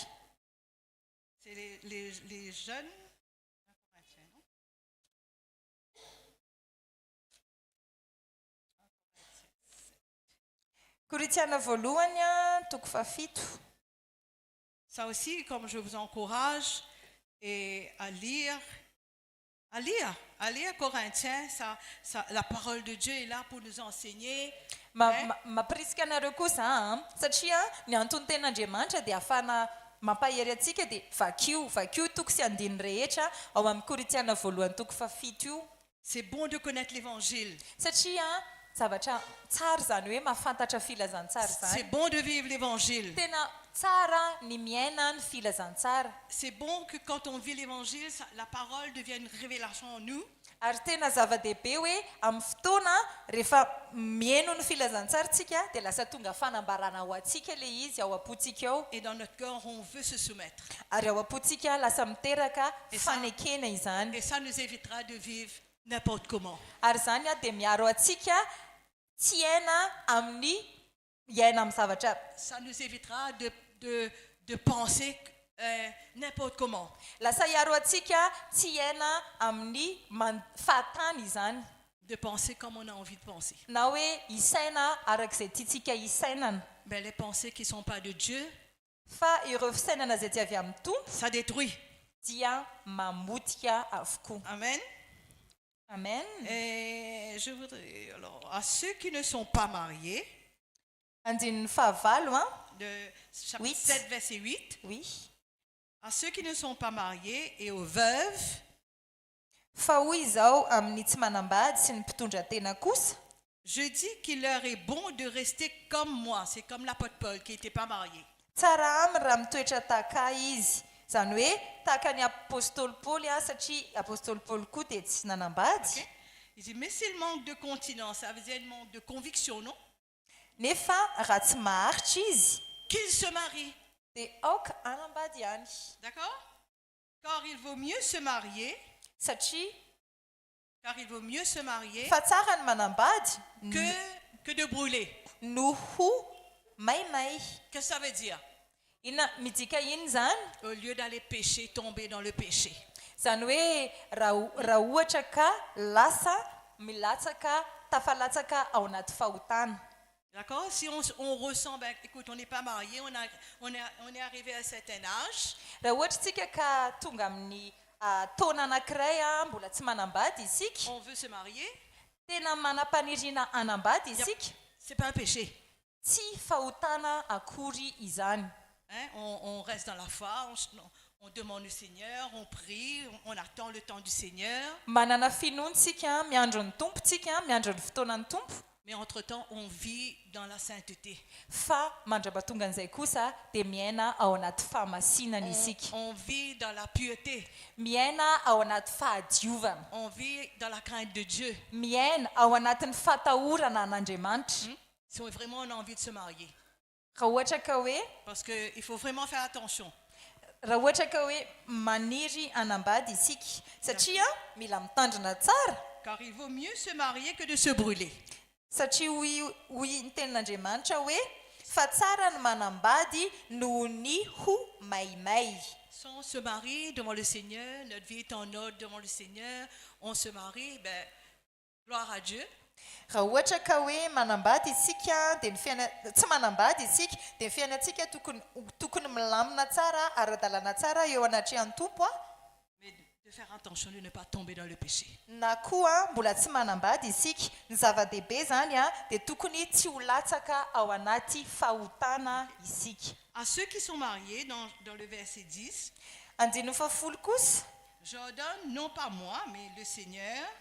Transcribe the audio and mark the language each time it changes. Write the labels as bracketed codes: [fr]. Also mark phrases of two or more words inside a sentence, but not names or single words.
[fr] C'est les jeunes. 1 Corinthiens, non? [mg] koritianina voalohany a toko fafito [fr] Ça aussi, comme je vous encourage et à lire Corinthiens, la parole de Dieu est là pour nous enseigner. [mg] mapirisika anareo kosa satria ny antony ten'andriamanitra dia ahafana mampahery atsika dia vakio toko sy andiny rehetra ao amin'ny koritiana voalohany toko fafito io [fr] C'est bon de connaître l'évangile. [mg] satria zavatra tsara zany hoe mahafantatra filazantsara [fr] C'est [mg] zany [fr] bon de vivre l'évangile. [mg] tena tsara ny miaina ny filazantsara [fr] C'est bon que quand on vit l'évangile, la parole devient une révélation en nous. [mg] ary tena zava-dehibe hoe amin'ny fotoana rehefa miaino ny filazantsaratsika dia lasa tonga fanambarana ao atsika le izy ao am-potsika ao [fr] Et dans notre cœur, on veut se soumettre. [mg] ary ao am-potsika lasa miteraka fanekena izany [fr] Et ça nous évitera de vivre n'importe comment. [mg] ary zany a dia miaro atsika tsy aina amin'ny iaina amin'ny zavatra [fr] Ça nous évitera de penser n'importe comment. [mg] lasa hiaro atsika tsy aina amin'ny fahatany izany [fr] De penser comme on a envie de penser. [mg] na hoe isaina arak'izay tiatsika isainana [fr] Mais les pensées qui ne sont pas de Dieu, [mg] fa ireo fisainana izay tsy avy amin'ny tompo [fr] ça détruit. [mg] dia mamotika avokoa [fr] Amen. [mg] amen [fr] Et je voudrais, alors, à ceux qui ne sont pas mariés, [mg] andininy fahavalo [fr] de chapitre 8. 7, verset 8, oui à ceux qui ne sont pas mariés et aux veuves, [mg] fa hoy izao amin'ny tsy manambady sy ny mpitondra tena kosa [fr] je dis qu'il leur est bon de rester comme moi. C'est comme l'apôtre Paul qui n'était pas marié. [mg] tsara aminy raha mitoetra tahaka izy zany hoe tahaka ny apôstôly paoly a satria apôstôly paoly koa dia tsy nanambady [fr] Il dit, mais s'il manque de continence, ça veut dire il manque de conviction, non? [mg] nefa raha tsy maharitra izy [fr] Qu'il se marie. [mg] dia aoka anambady ihany [fr] D'accord? Car il vaut mieux se marier, [mg] satria fa tsara ny manambady [fr] que de brûler. [mg] noho maimay [fr] Qu'est-ce que ça veut dire? [mg] ina midika iny zany [fr] Au lieu d'aller pécher, tomber dans le péché. [mg] zany hoe raha ohatra ka lasa milatsaka tafalatsaka ao anaty fahotana [fr] D'accord? Si on ressent, ben, écoute, on n'est pas marié, on est arrivé à un certain âge. [mg] raha ohatra tsika ka tonga amin'ny taona anankiray mbola tsy manambady isika [fr] On veut se marier. [mg] tena manam-paniriana anambady isika [fr] C'est pas un péché. [mg] tsy fahotana akory izany [fr] Hein? On reste dans la foi, on demande au Seigneur, on prie, on attend le temps du Seigneur. [mg] manana finoana tsika miandro ny tompo tsika miandro ny fotoanan'ny tompo [fr] Mais entre-temps, on vit dans la sainteté. [mg] fa mandrapatonga an'izay kosa dia miaina ao anaty fahamasinana isika [fr] On vit dans la pureté. [mg] miaina ao anaty fahadiovana [fr] On vit dans la crainte de Dieu. [mg] miaina ao anatin'ny fatahorana an'andriamanitra [fr] Si vraiment on a envie de se marier. [mg] raha ohatra ka hoe [fr] Parce qu'il faut vraiment faire attention. [mg] raha ohatra ka hoe maniry anambady isika satria mila mitandrina tsara [fr] Car il vaut mieux se marier que de se brûler. [mg] satria hoy ny tenin'andriamanitra hoe fa tsara ny manambady noho ny ho maimay [fr] Si on se marie devant le Seigneur, notre vie est en ordre devant le Seigneur, on se marie, ben, gloire à Dieu. [mg] raha ohatra ka hoe manambady isika dia tsy manambady isika dia ny fiainantsika tokony milamina tsara ara-dalàna tsara eo anatrehan'ny tompo [fr] Mais de faire attention de ne pas tomber dans le péché. [mg] na koa mbola tsy manambady isika ny zava-dehibe zany dia tokony tsy ho latsaka ao anaty fahotana isika [fr] À ceux qui sont mariés, dans le verset 10, [mg] andininy fafolo kosa [fr] j'ordonne, non pas moi, mais le Seigneur,